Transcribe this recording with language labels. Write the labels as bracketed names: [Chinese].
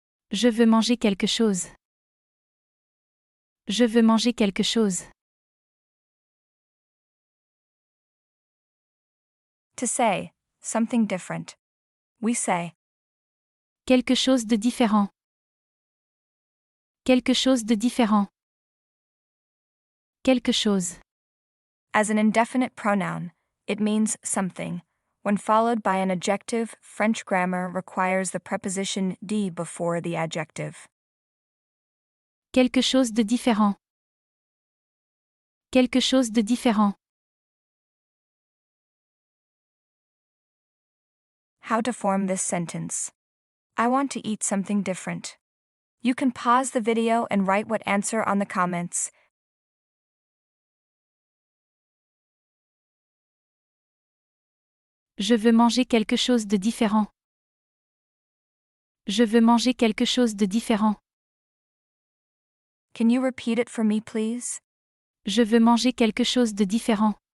[French] Je veux manger quelque chose. Je veux manger quelque chose. [English] To say, something different. We say, [French] Quelque chose de différent. Quelque chose de différent. Quelque chose. [English] as an indefinite pronoun, it means something, When followed by an adjective, French grammar requires the preposition di before the adjective. [French] Quelque chose de différent. Quelque chose de différent. [English] How to form this sentence. I want to eat something different. You can pause the video and write what answer on the comments. [French] Je veux manger quelque chose de différent. Je veux manger quelque chose de différent. [English] Can you repeat it for me, please? [French] Je veux manger quelque chose de différent.